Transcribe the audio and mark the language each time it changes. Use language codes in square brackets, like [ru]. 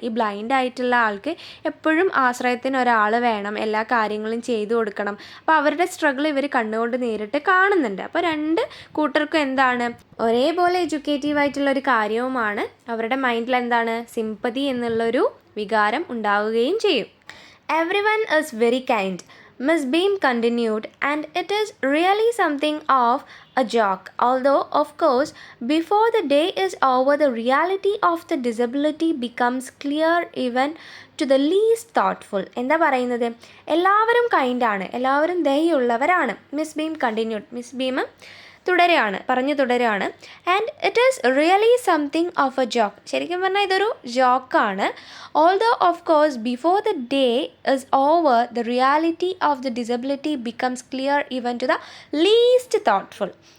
[ml] ഈ ബ്ലൈൻഡ് ആയിട്ടുള്ള ആൾക്ക് എപ്പോഴും ആശ്രയത്തിന് ഒരാൾ വേണം, എല്ലാ കാര്യങ്ങളും ചെയ്തു കൊടുക്കണം. അപ്പോൾ അവരുടെ സ്ട്രഗിൾ ഇവർ കണ്ണുകൊണ്ട് നേരിട്ട് കാണുന്നുണ്ട്. അപ്പോൾ രണ്ട് കൂട്ടർക്കും എന്താണ്? ഒരേപോലെ എഡ്യൂക്കേറ്റീവ് ആയിട്ടുള്ളൊരു കാര്യവുമാണ്. അവരുടെ മൈൻഡിൽ എന്താണ്? സിമ്പതി എന്നുള്ളൊരു വികാരം ഉണ്ടാവുകയും ചെയ്യും. [en] Everyone is very kind, Miss Beam continued, and it is really something of a joke. Although, of course, before the day is over, the reality of the disability becomes clear even to the least thoughtful. [ml] എന്താ പറയുന്നത്? എല്ലാവരും കൈൻഡാണ്, എല്ലാവരും ദയുള്ളവരാണ്. Miss beam continued. Miss beam പറഞ്ഞു തുടരുകയാണ്. [en] And it is really something of a joke. [ml] ശരിക്കും പറഞ്ഞാൽ ഇതൊരു ജോക്കാണ്. [en] Although of course before the day is over the reality of the disability becomes clear even to the least thoughtful.